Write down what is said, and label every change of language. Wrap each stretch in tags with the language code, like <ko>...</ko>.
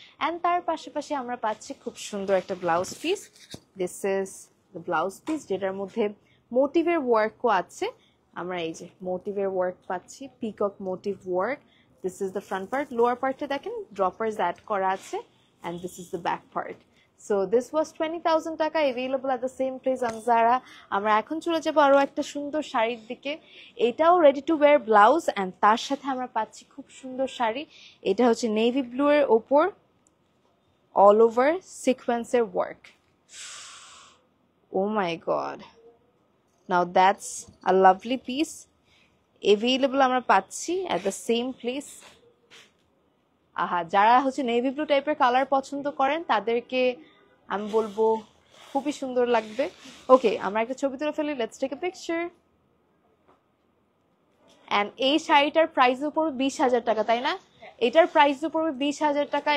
<bn>And তার পাশাপাশি আমরা পাচ্ছি খুব সুন্দর একটা blouse piece.</bn> <en>this is the blouse piece,</en> <bn>যেটার মধ্যে মোটিভের ওয়ার্কও আছে। আমরা এই যে মোটিভের ওয়ার্ক পাচ্ছি, peacock motive work.</bn> <en>This is the front part.</en> <bn>Lower পার্টে দেখেন ড্রপার্স অ্যাড করা আছে,</bn> <en>and this is the back part. So this was 20,000 টাকা, available at the same place on Zara.</en> <bn>আমরা এখন চলে যাব আরো একটা সুন্দর শাড়ির দিকে। এটাও ready to wire blouse, and তার সাথে আমরা পাচ্ছি খুব সুন্দর শাড়ি। এটা হচ্ছে নেভি ব্লু এর ওপর অল ওভার সিকোয়েন্সের work.</bn> <en>Oh my God, now that's a lovely piece. available</en> <bn>আমরা পাচ্ছি</bn> <en>at the same place.</en> <bn>আহা, যারা হচ্ছে নেভি ব্লু টাইপের কালার পছন্দ করেন তাদেরকে আমি বলবো খুবই সুন্দর লাগবে। ওকে, আমরা একটা ছবি তুলে ফেলি,</bn> <en>Let's take a picture.</en> <bn>And এই শাড়িটার প্রাইস পড়বে 20,000 টাকা, তাই না? এটার প্রাইস পড়বে 20,000 টাকা।</bn>